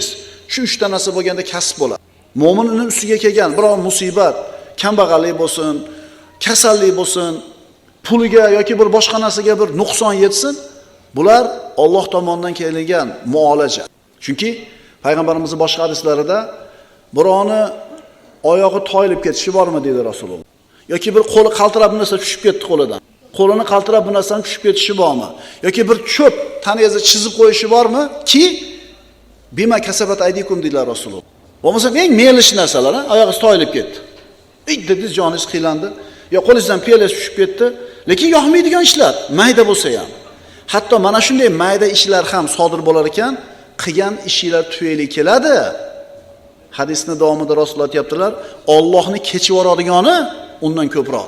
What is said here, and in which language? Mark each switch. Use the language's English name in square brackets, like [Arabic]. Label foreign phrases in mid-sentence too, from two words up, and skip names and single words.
[Uzbek] Shu 3 ta narsa bo'lganda kasb bo'ladi. Mo'minning ustiga kelgan biror musibat, kambag'allik bo'lsin, kasallik bo'lsin, puliga yoki bir boshqa narsaga bir nuqson yetsin, bular Alloh tomonidan kelgan muolaja. Chunki payg'ambarimizning boshqa hadislarida birovni oyog'i toyilib ketishi bormi dedi Rasululloh. Yoki bir qo'li qaltirab bir narsa tushib ketdi qo'lidan. Qo'lini qaltirab bir narsadan tushib ketishi bormi? Yoki bir cho'p tanangizga chizib qo'yishi bormi? Ki [Arabic] بما كسبت أيديكم [Uzbek] deydilar Rasululloh. Bo'lmasa eng melish narsalar, oyog'ingiz toyilib ketdi. Dedingiz, joningiz qiylandi. Yo qo'lingizdan piyolangiz tushib ketdi, lekin yoqmaydigan ishlar, mayda bo'lsa ham. Hatto mana shunday mayda ishlar ham sodir bo'lar ekan, qilgan ishinglar tufayli keladi. Hadisning davomida Rasululloh aytibdilar, Allohni kechib yuboradigani undan ko'proq.